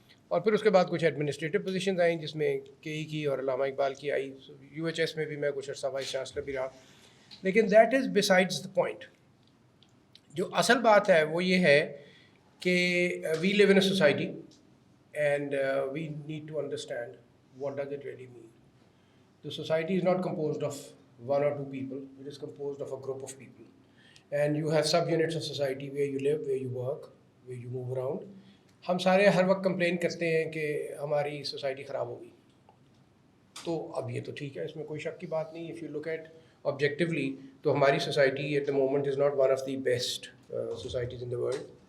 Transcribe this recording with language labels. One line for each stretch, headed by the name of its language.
Hindi: और फिर उसके बाद कुछ एडमिनिस्ट्रेटिव पोजीशंस आई जिसमें के की और अल्लामा इकबाल की आई. UHS में भी मैं कुछ अर्सा वाइस चांसलर भी रहा. लेकिन
English: That is besides the point.
Hindi: जो असल बात है वो ये है कि
English: We live in a society and we need to understand what does it really mean. The society is not composed of one or two people, it is composed of a group of people, and you have subunits of society where you live, where you work, where you move around.
Hindi: हम सारे हर वक्त complain करते हैं कि हमारी society ख़राब हो गई. तो अब ये तो ठीक है, इसमें कोई शक की बात नहीं.
English: if you look at objectively,
Hindi: तो हमारी society
English: At the moment is not one of the best societies in the world.